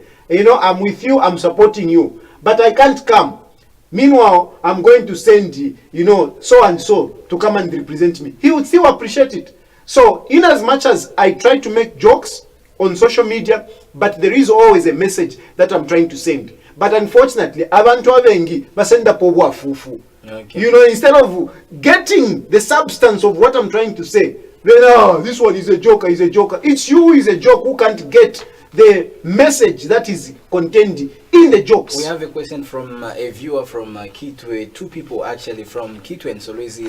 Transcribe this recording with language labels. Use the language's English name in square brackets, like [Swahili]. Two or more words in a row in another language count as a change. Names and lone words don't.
[English] You know, I'm with you, I'm supporting you, but I can't come. Meanwhile, I'm going to send, you know, so and so to come and represent me. He would still appreciate it. So, in as much as I try to make jokes on social media, but there is always a message that I'm trying to send. But unfortunately, [Bemba] abantu abengi basenda pobwa fufu. [English] You know, instead of getting the substance of what I'm trying to say, then, this one is a joker, It's you who is a joke who can't get the message that is contained in the jokes. We have a question from a viewer from Kitwe, two people actually from Kitwe and Solwezi.